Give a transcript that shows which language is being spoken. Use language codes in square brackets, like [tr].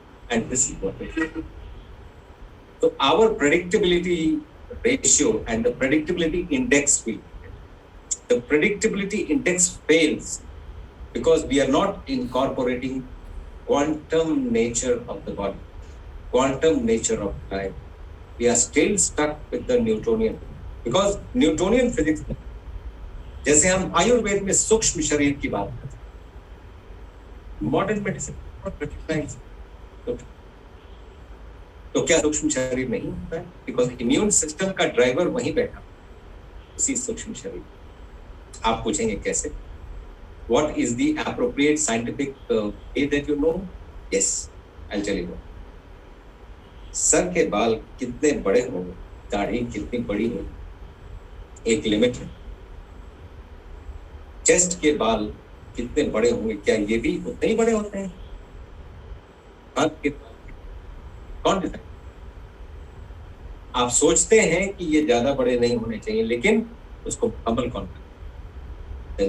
[en] And this is what it is. So our predictability ratio and the predictability index will fail. The predictability index fails because we are not incorporating quantum nature of the body. Quantum nature of time. We are still stuck with the Newtonian, because Newtonian physics, [hi] जैसे हम आयुर्वेद में सूक्ष्म शरीर की बात करते हैं, modern medicine तो क्या सूक्ष्म शरीर नहीं होता है? बिकॉज इम्यून सिस्टम का ड्राइवर वहीं बैठा, उसी सूक्ष्म शरीर. आप पूछेंगे कैसे? [en] What is the appropriate scientific way that you know? Yes, I'll tell you. [hi] Sir के बाल कितने बड़े होंगे, दाढ़ी कितनी बड़ी होगी, एक लिमिट है। चेस्ट के बाल कितने बड़े होंगे, क्या ये भी उतने ही बड़े होते हैं? हाथ के बाल कौन डिसाइड? आप सोचते हैं कि ये ज्यादा बड़े नहीं होने चाहिए, लेकिन उसको मुकम्मल कौन करता है?